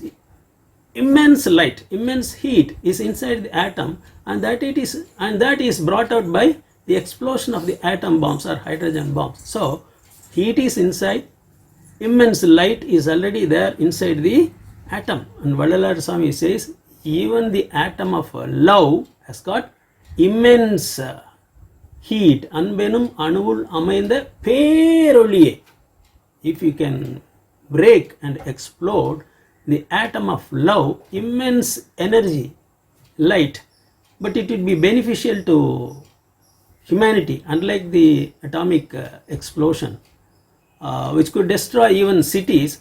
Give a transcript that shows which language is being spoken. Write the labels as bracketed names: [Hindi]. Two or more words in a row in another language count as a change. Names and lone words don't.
[English] Immense light, immense heat is inside the atom, and that is brought out by the explosion of the atom bombs or hydrogen bombs. So heat is inside, immense light is already there inside the atom. And Vallalar Swami says even the atom of love has got immense heat. [Tamil] அன்பெனும் அணுவுள் அமைந்த பேரொளியே. [English] If you can break and explode the atom of love immense energy, light, but it would be beneficial to humanity, unlike the atomic explosion, which could destroy even cities.